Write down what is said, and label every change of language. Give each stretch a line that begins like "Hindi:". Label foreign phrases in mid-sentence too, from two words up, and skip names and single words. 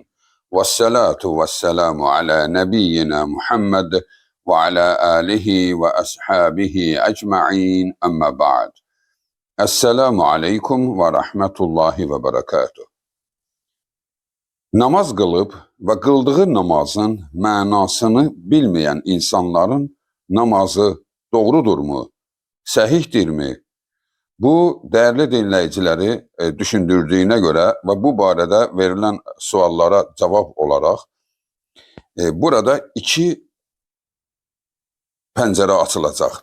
Arabic: والصلاة والسلام على نبينا محمد وعلى آله وأصحابه أجمعين أما بعد. السلام عليكم ورحمة الله وبركاته.
Azerbaijani: Namaz qılıb və qıldığı namazın mənasını bilməyən insanların namazı doğrudurmu, səhihdirmi? Bu, dəyərli dinləyiciləri düşündürdüyünə görə və bu barədə verilən suallara cavab olaraq burada iki pəncərə açılacaq.